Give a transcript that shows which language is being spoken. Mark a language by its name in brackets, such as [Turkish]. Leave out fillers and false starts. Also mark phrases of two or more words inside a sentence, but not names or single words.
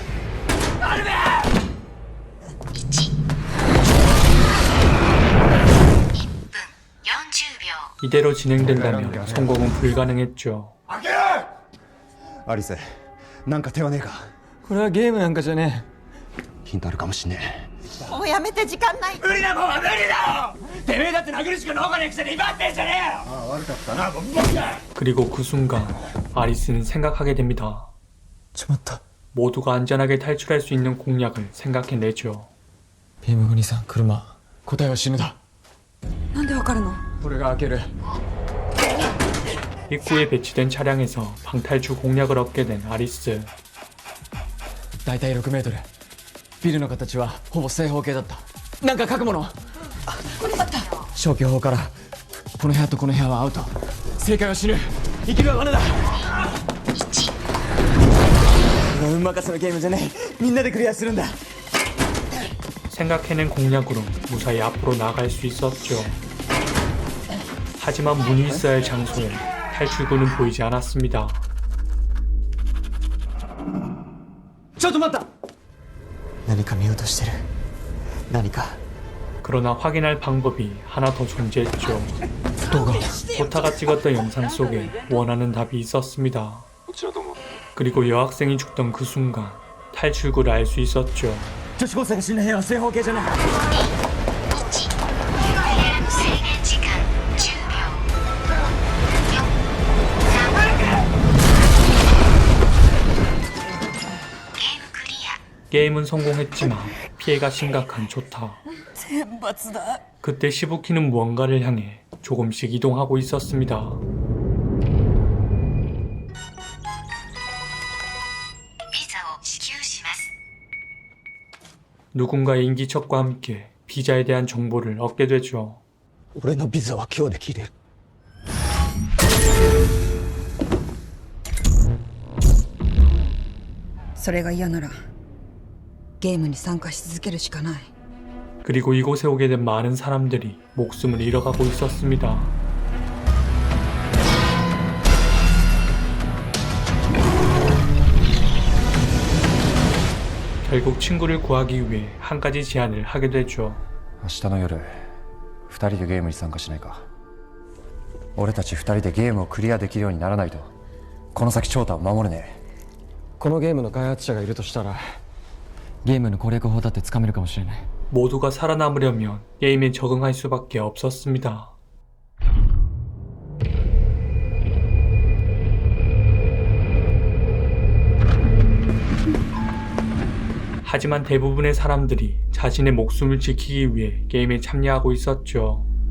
[Japanese] 40秒。 [Korean] 이대로 진행된다면 성공은 불가능했죠. [Japanese] 開けるアリセなんか手はねえかこれはゲームなんかじゃねヒントあるかもしんねもうやめて時間ない無理なもんは無理だろてめえだって殴るしか能がねえくせに威張ってんじゃねえよああ悪かったな僕だ [Korean] 그리고 그 순간 아리스는 생각하게 됩니다. [Japanese] えしまった [Korean] 모두가 안전하게 탈출할 수 있는 공략을 생각해내죠. [Japanese] 비엠 お兄さん車答えは死ぬだなんでわかるの俺が開ける [Korean] 입구에 배치된 차량에서 방탈출 공략을 얻게 된 아리스. [Japanese] 大体6メートルビルの形はほぼ正方形だった。なんか書くもの。これだった。消去法からこの部屋とこの部屋はアウト。正解は死ぬ。生きるは罠だ。運任せのゲームじゃない。みんなでクリアするんだ。 [Korean] 생각해낸 공략으로 무사히 앞으로 나갈 수 있었죠. 하지만 문이 있어야 할 장소에 탈출구는 보이지 않았습니다. [Japanese] ちょっと待った。何か見落としてる。何か。 [Korean] 그러나 확인할 방법이 하나 더 존재했죠. 도타가 찍었던 영상 속에 원하는 답이 있었습니다. 그리고 여학생이 죽던 그 순간 탈출구를 알 수 있었죠. [Japanese] 女子高生が死んだ部屋は正方形じゃない。制限時間10秒4 3 ゲームクリア [Korean] 게임은 성공했지만 피해가 심각한 조타. [Japanese] 天罰だ。 [Korean] 그때 시부키는 무언가를 향해 조금씩 이동하고 있었습니다. [Japanese] 비자를 支給します [Korean] 누군가의 인기척과 함께 비자에 대한 정보를 얻게 되죠. [Japanese] 俺のビザは今日で切れる。それが嫌ならゲームに参加し続けるしかない。 [Korean] 그리고 이곳에 오게 된 많은 사람들이 목숨을 잃어가고 있었습니다. 결국 친구를 구하기 위해 한 가지 제안을 하게 되죠. [Japanese] 明日の夜2人でゲームに参加しないか。俺たち2人でゲームをクリアできるようにならないとこの先長太を守れねえ。このゲームの開発者がいるとしたらゲームの攻略法だってつかめるかもしれない。 [Korean] 모두가 살아남으려면 게임에 적응할 수밖에 없었습니다. 하지만 대부분의 사람들이 자신의 목숨을 지키기 위해 게임에 참여하고 있었죠.